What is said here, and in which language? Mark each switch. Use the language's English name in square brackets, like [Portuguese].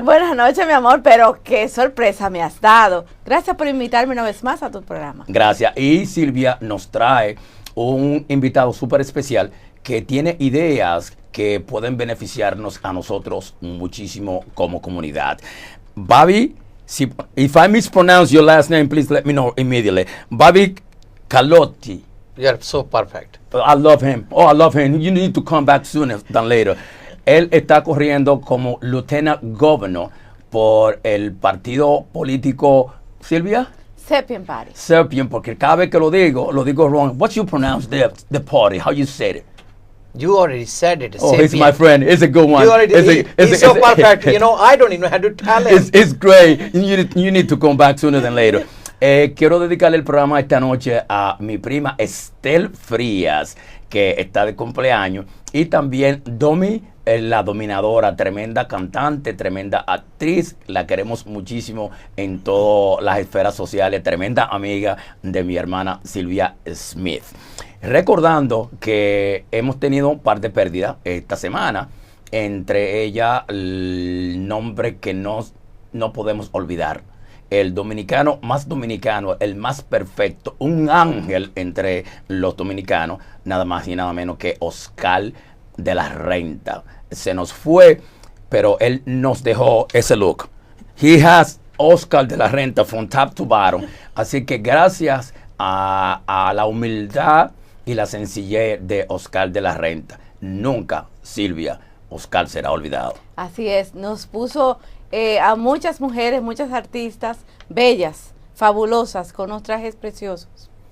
[Spanish] Buenas noches, mi amor, pero qué sorpresa me has dado. Gracias por invitarme una vez más a tu programa. Gracias. Y Sylvia nos trae un invitado súper especial que tiene ideas que pueden beneficiarnos a nosotros muchísimo como comunidad. [English] Bobby, if I mispronounce your last name, please let me know immediately. Kalotee. You're so perfect. I love him. Oh, I love him. You need to come back sooner than later. [Spanish] Él está corriendo como Lieutenant Governor por el partido político, Sylvia? Sapientparty. Sapient, porque cada vez que lo digo wrong. [English] What you pronounce the party? How you said it? You already said it. Oh, he's my friend. It's a good one. You already, he's so perfect. You know, I don't even know how to tell him. It's great. You need to come back sooner than later. [Spanish] Quiero dedicarle el programa esta noche a mi prima Estel Frías, que está de cumpleaños, y también Domi, la dominadora, tremenda cantante, tremenda actriz, la queremos muchísimo en todas las esferas sociales, tremenda amiga de mi hermana Sylvia Smith. Recordando que hemos tenido un par de pérdidas esta semana, entre ellas el nombre que no podemos olvidar, el dominicano, el más perfecto, un ángel entre los dominicanos, nada más y nada menos que Oscar de la Renta. Se nos fue, pero él nos dejó ese look. [English] He has Oscar de la Renta from top to bottom. [Spanish] Así que gracias a la humildad y la sencillez de Oscar de la Renta, nunca, Sylvia, Oscar será olvidado. Así es, nos puso a muchas mujeres, muchas artistas bellas, fabulosas, con unos trajes preciosos.